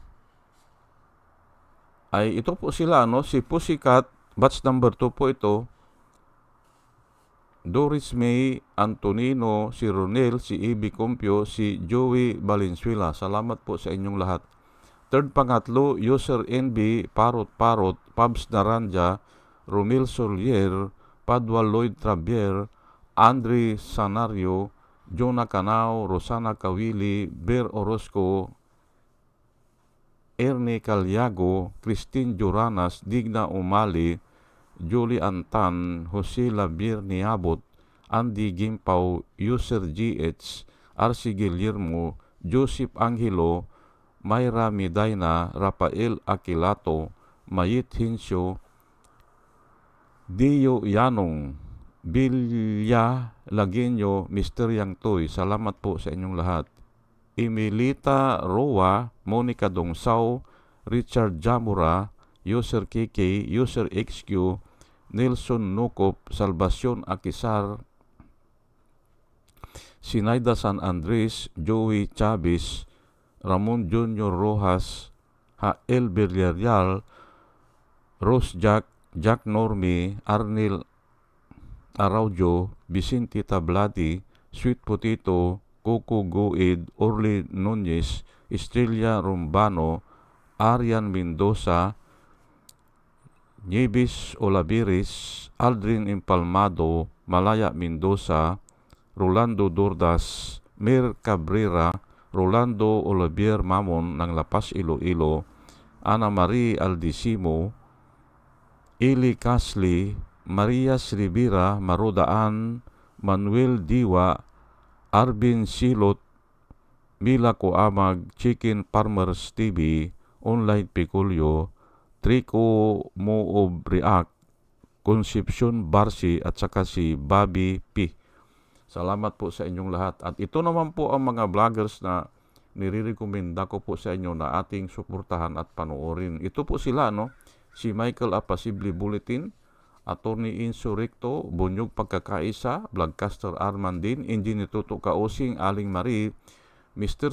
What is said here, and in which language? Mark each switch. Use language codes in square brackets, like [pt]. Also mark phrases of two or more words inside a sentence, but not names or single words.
[tl] Ay ito po sila, si Pussycat, batch number 2 po ito. Doris May Antonino, si Ronel, si Ibi Compio, si Joey Valenzuela. Salamat po sa inyong lahat. Third pangatlo, User NB, Parot, Pabs Naranja, Romil Solier, Padua Lloyd Travier, Andre Sanario, Jonah Canao, Rosana Kawili, Ber Orozco, Ernie Calyago, Christine Juranas, Digna Umali, Julie Antan, Jose Labir Niabot, Andy Gimpaw, User GH, RC Guillermo, Joseph Angelo, Mayra Medina, Rafael Aquilato, Mayit Hinsyo, Dio Yanong, Bilya Lagenyo, Mr. Yang Toy. Salamat po sa inyong lahat. Emilita Roa, Monica Dongsaw, Richard Jamura, User KK, User XQ, Nelson Nukop, Salvacion Akisar, Sinaida San Andres, Joey Chavez, Ramon Junior Rojas, Hael Villarreal, Rose Jack Normi, Arnel Araujo, Vicente Tablati, Sweet Potato, Coco Goid, Orly Nunez, Estrella Rumbano, Arian Mendoza, Nieves Olaviris, Aldrin Impalmado, Malaya Mendoza, Rolando Dordas, Mir Cabrera, Rolando Olivier Mamon ng Lapas Iloilo, Ana Marie Aldisimo, Eli Casli, Maria Rivera, Marodaan, Manuel Diwa, Arvin Silot, Mila Coamag, Chicken Farmers TV, Online Piculio, Trico Moob React, Concepcion Barsi at saka si Bobby P. Salamat po sa inyong lahat. At ito naman po ang mga vloggers na nire-recommenda ko po sa inyo na ating suportahan at panoorin. Ito po sila, si Michael Apasible Bulletin, Attorney Insurrecto, Bunyog Pagkakaisa, Vlogcaster Armandin, Engineer Tuto Kaosing, Aling Marie, Mr.